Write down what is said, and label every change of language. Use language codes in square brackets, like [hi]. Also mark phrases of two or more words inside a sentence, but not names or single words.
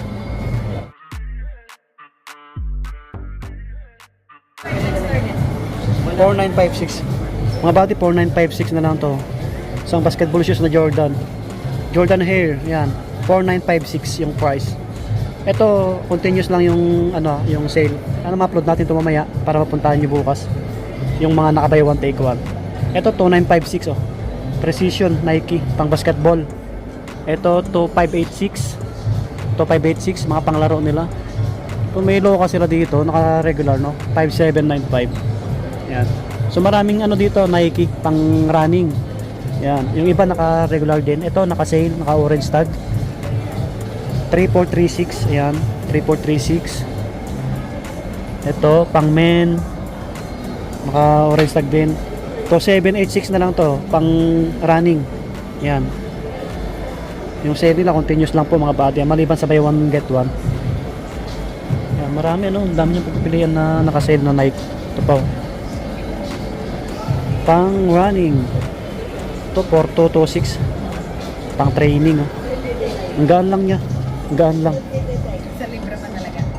[tl] $4,956. Mga body 4,956 na lang to. Isang [en] basketball shoes [tl] na Jordan. Jordan Hair, yan. 4,956 yung price. Ito, continuous lang yung ano, yung sale. Ano ma-upload natin ito mamaya para mapuntahan niyo bukas. Yung mga naka- [en] buy one take one. [tl] Ito 2,956 oh. Precision Nike pang basketball. Ito 2,586. 2,586 mga panglaro nila. Kung may loka sila dito, naka-regular no, 5,795. Yan. So maraming ano dito, Nike pang running. Yan. Yung iba naka-regular din. Ito naka-sale, naka- [en] orange tag. [tl] 3,436. Ayan, 3,436. Ito pang men, naka- [en] orange tag [tl] din. To 786 na lang to, pang running. Yan. Yung sale nila continuous lang po mga body, maliban sa [en] buy one get one. [tl] Yan, marami ano, ang dami niyang pagpipilian na naka-sale na Nike. Ito pa. Pang running. Ito 4,226. Pang training oh. Ang gaan lang niya. Ang gaan lang. Sa libra pa talaga.